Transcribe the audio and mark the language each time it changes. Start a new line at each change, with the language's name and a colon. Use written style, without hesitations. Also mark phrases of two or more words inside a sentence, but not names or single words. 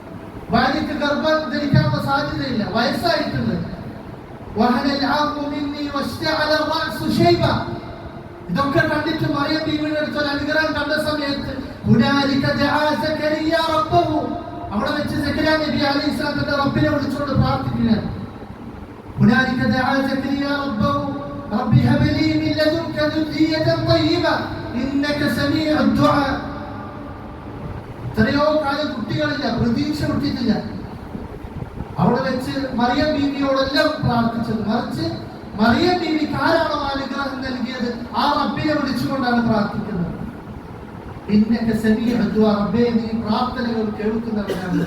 Malayalam: ഭാര്യയ്ക്ക് ഗർഭം ധരിക്കാനുള്ള സാധ്യതയില്ല, വയസ്സായിട്ടുണ്ട്. ഇതൊക്കെ കണ്ടിട്ട് മറിയം ബീവിയുടെ അടുത്ത് ഒരു അനുഗ്രഹം കണ്ട സമയത്ത് അവിടെ വെച്ച് സക്കറിയ നബി അലൈഹിസ്സലാം തന്റെ റബ്ബിനെ വിളിച്ചുകൊണ്ട് പ്രാർത്ഥിക്കുകയാണ്.
Arabic: ربي هب لي من لدنك ذرية طيبة إنك سميع الدعاء.
Malayalam: എത്രയോ കാലം കുട്ടികളില്ല, പ്രതീക്ഷ വിട്ടിട്ടില്ല. അവിടെ വെച്ച് മറിയം ബീവിയോടെല്ലാം പ്രാർത്ഥിച്ചത്, മറിച്ച് മറിയം ബീവിക്ക് ആരാണോ അനുഗ്രഹം നൽകിയത് ആ റബ്ബിനെ വിളിച്ചുകൊണ്ടാണ് പ്രാർത്ഥിക്കുന്നത്.
Arabic: إنك سميع الدعاء,
Malayalam: റബ്ബേ നീ പ്രാർത്ഥനകൾ കേൾക്കുന്നവനാണ്.